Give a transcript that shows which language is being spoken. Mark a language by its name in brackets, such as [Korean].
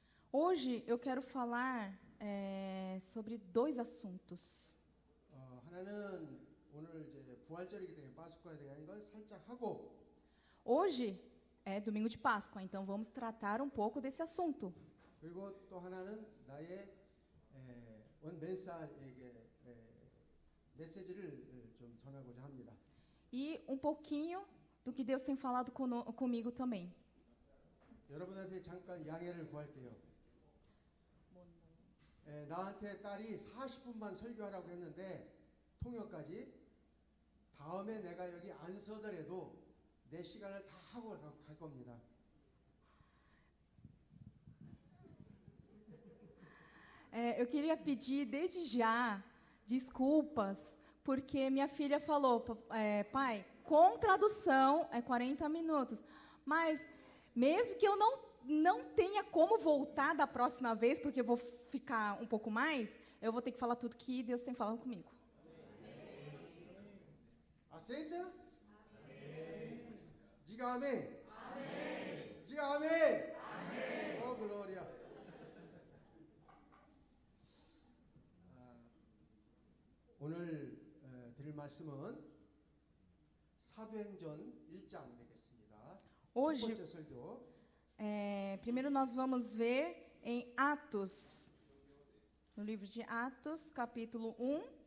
[Portuguese] Hoje eu quero falar sobre 2 assuntos. [Korean] 하나는 오늘 이제 부활절이기 때문에 파스쿠아에 대한 건 살짝 하고 [Portuguese] Hoje é domingo de Páscoa, então vamos tratar um pouco desse assunto. [Korean] 그리고 또 하나는 나의 원 멘사에게 메시지를 좀 전하고자 합니다. [Portuguese] E um pouquinho do que Deus tem falado comigo também. [Korean] 여러분한테 잠깐 양해를 구할게요. 나한테 딸이 40분만 설교하라고 했는데 통역까지 다음에 내가 여기 안 서더라도 내 시간을 다 하고 갈 겁니다. [Portuguese] Eu queria pedir desde já desculpas, porque minha filha falou, pai, com tradução é 40 minutos, mas mesmo que eu não tenha como voltar da próxima vez, porque eu vou ficar um pouco mais, eu vou ter que falar tudo que Deus tem falado comigo. Aceita? Amém. Diga amém. Amém. Diga amém. Amém. Oh, glória. [Korean] 오늘 드릴 말씀은 사도행전 1장 되겠습니다. [Portuguese] Hoje, [Korean] 첫 번째 설교. [Portuguese] primeiro nós vamos ver em Atos, no livro de Atos, capítulo 1,